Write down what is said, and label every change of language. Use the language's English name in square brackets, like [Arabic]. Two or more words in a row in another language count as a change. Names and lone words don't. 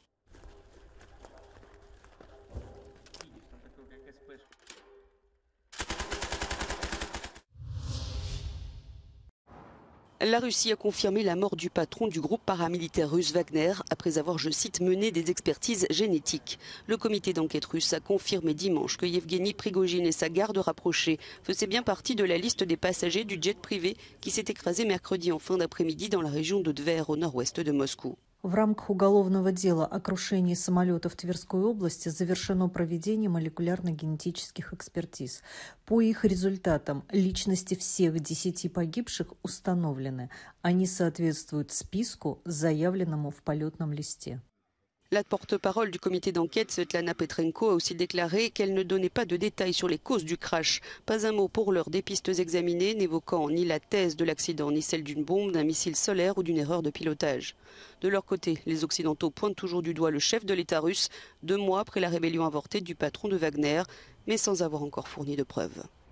[French] La Russie a confirmé la mort du patron du groupe paramilitaire russe Wagner après avoir, je cite, mené des expertises génétiques. Le comité d'enquête russe a confirmé dimanche que Evgeny Prigojine et sa garde rapprochée faisaient bien partie de la liste des passagers du jet privé qui s'est écrasé mercredi en fin d'après-midi dans la région de Tver au nord-ouest de Moscou. [Russian] В рамках уголовного дела о крушении самолета в Тверской области завершено проведение молекулярно-генетических экспертиз. По их результатам личности всех 10 погибших установлены. Они соответствуют списку, заявленному в полетном листе. [French] La porte-parole du comité d'enquête, Svetlana Petrenko, a aussi déclaré qu'elle ne donnait pas de détails sur les causes du crash. Pas un mot pour l'heure des pistes examinées, n'évoquant ni la thèse de l'accident, ni celle d'une bombe, d'un missile solaire ou d'une erreur de pilotage. De leur côté, les Occidentaux pointent toujours du doigt le chef de l'État russe, 2 mois après la rébellion avortée du patron de Wagner, mais sans avoir encore fourni de preuves.